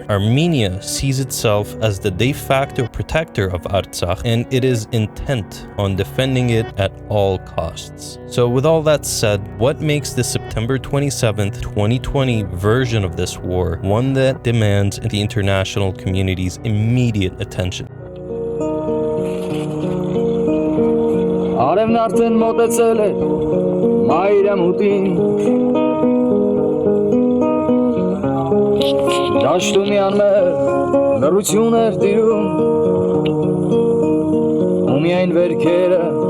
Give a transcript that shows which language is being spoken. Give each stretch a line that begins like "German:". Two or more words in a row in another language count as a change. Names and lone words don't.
English: Armenia sees itself as the de facto protector of Artsakh, and it is intent on defending it at all costs. So with all that said, what makes the September 27th, 2020 version of this war one that demands the international community's immediate attention?
Armenian: Արևն արդեն մոտեցել է մայրամուտին Դաշտում անմեր լռություն էր տիրում ու միայն վերքերը